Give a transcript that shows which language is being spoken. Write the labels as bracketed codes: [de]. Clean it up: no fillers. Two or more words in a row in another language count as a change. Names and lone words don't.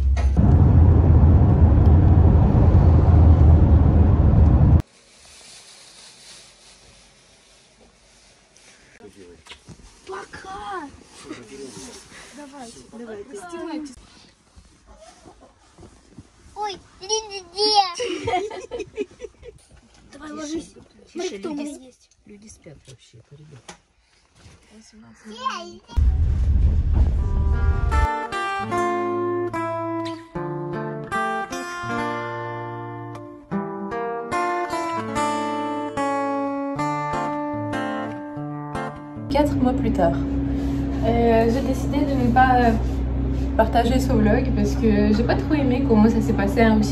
[ru] Пока! Давайте. Ой, где? Давай ложись. Смотри, кто у меня есть. Люди спят вообще, это ребята. 18. [fr] Quatre mois plus tard, j'ai décidé de ne pas partager ce vlog parce que j'ai pas trop aimé comment ça s'est passé en Russie.